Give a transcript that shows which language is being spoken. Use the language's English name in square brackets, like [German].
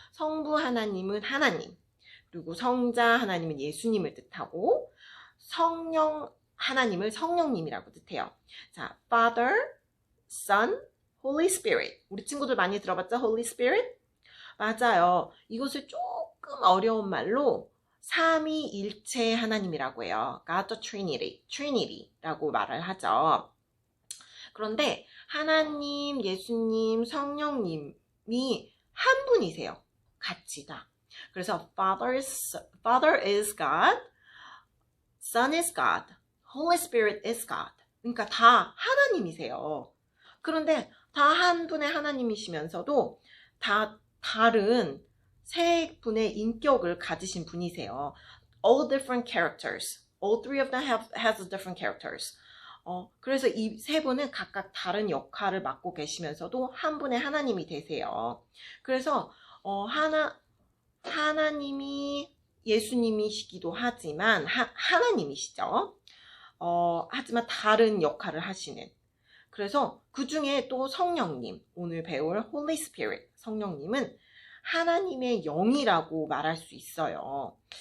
[Korean] 성부 하나님은 하나님, 그리고 성자 하나님은 예수님을 뜻하고 성령 하나님을 성령님이라고 뜻해요. [English] 자, Father, Son, Holy Spirit. [Korean] 우리 친구들 많이 들어봤죠? [English] Holy Spirit? [Korean] 맞아요. 이것을 조금 어려운 말로 삼위일체 하나님이라고 해요. [English] God the Trinity, [Korean] Trinity라고 말을 하죠. 그런데 하나님, 예수님, 성령님이 한 분이세요. 같이 다. 그래서 [English] Father is God, Son is God, Holy Spirit is God. [Korean] 그러니까 다 하나님이세요. 그런데 다 한 분의 하나님이시면서도 다 다른 세 분의 인격을 가지신 분이세요. [English] All different characters. All three of them has different characters. [Korean] 그래서 이 세 분은 각각 다른 역할을 맡고 계시면서도 한 분의 하나님이 되세요. 그래서 하나님이 예수님이시기도 하지만 하나님이시죠. 하지만 다른 역할을 하시는. 그래서 그 중에 또 성령님, 오늘 배울 Holy Spirit, 성령님은 하나님의 영이라고 말할 수 있어요.